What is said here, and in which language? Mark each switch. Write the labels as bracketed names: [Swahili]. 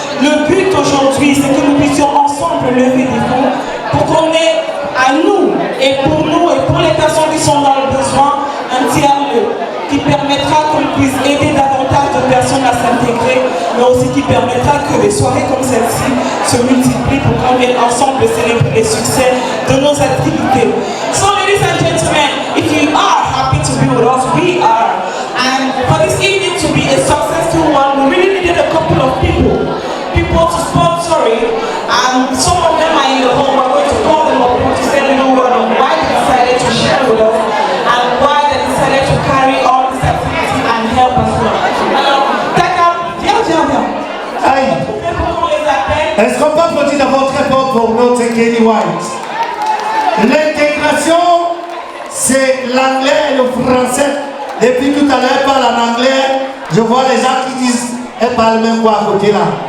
[French] Le but aujourd'hui, c'est que nous puissions ensemble lever des fonds pour qu'on ait à nous et pour les personnes qui sont dans le besoin, un tiers-lieu qui permettra qu'on puisse aider davantage de personnes à s'intégrer, mais aussi qui permettra que des soirées comme celle-ci se multiplient pour qu'on vienne ensemble célébrer les succès de nos activités. [English] So, ladies and gentlemen, if you are happy to be with us, we are. And for this evening to be a successful one, we really needed a couple of people to sponsor it. And some of them are in the home. We're going to call them up to say a little word on why they decided to share with us and why they decided to carry on this activity and help us well. [French] Alors, Taka, viens. Aïe. Est-ce qu'on peut applaudir d'abord très fort pour notre Kenny White? L'intégration, c'est l'anglais et le français. Depuis tout à l'heure, elle parle en anglais. Je vois les gens qui disent, elle parle même quoi à côté là.